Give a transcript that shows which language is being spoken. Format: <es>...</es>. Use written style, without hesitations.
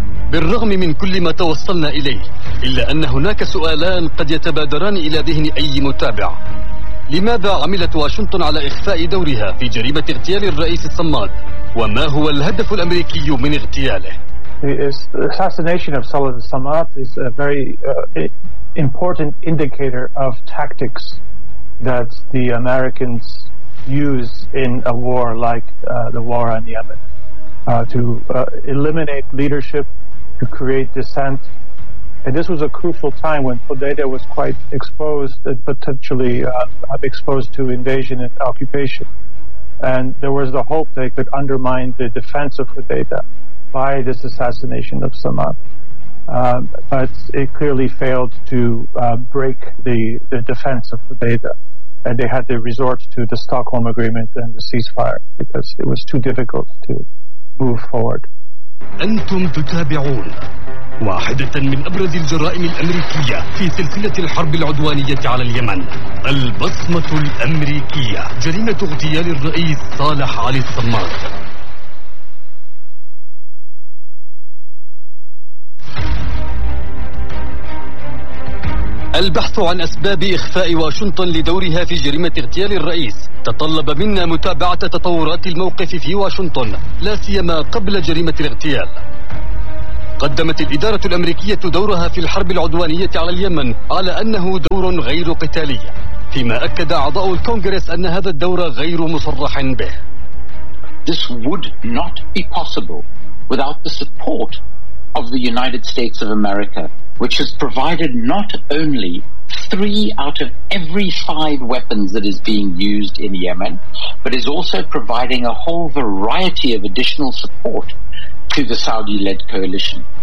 <ar>بالرغم من كل ما توصلنا إليه، إلا أن هناك سؤالان قد يتبادران إلى ذهن أي متابع: لماذا عملت واشنطن على إخفاء دورها في جريمة اغتيال الرئيس الصماد؟ وما هو الهدف الأمريكي من اغتياله؟</ar> <en>The assassination of Saladin Samad is a very important indicator of tactics that the Americans use in a war like the war on Yemen to eliminate leadership, to create dissent. And this was a crucial time when Hodeidah was quite exposed and potentially exposed to invasion and occupation. And there was the hope they could undermine the defense of Hodeidah by this assassination of Samad. But it clearly failed to break the defense of Hodeidah. And they had to resort to the Stockholm Agreement and the ceasefire because it was too difficult to move forward.</en> <ar>أنتم تتابعون واحدة من أبرز الجرائم الأمريكية في سلسلة الحرب العدوانية على اليمن، البصمة الأمريكية، جريمة اغتيال الرئيس صالح علي الصماد. البحث عن أسباب إخفاء واشنطن لدورها في جريمة اغتيال الرئيس تطلب منا متابعة تطورات الموقف في واشنطن، لا سيما قبل جريمة الاغتيال. قدمت الإدارة الأمريكية دورها في الحرب العدوانية على اليمن على أنه دور غير قتالي، فيما أكد أعضاء الكونغرس أن هذا الدور غير مصرح به.</ar> <en>This would not be possible without the support of the United States of America, which has provided not only 3 out of every 5 weapons that is being used in Yemen, but is also providing a whole variety of additional support to the Saudi-led coalition.</en>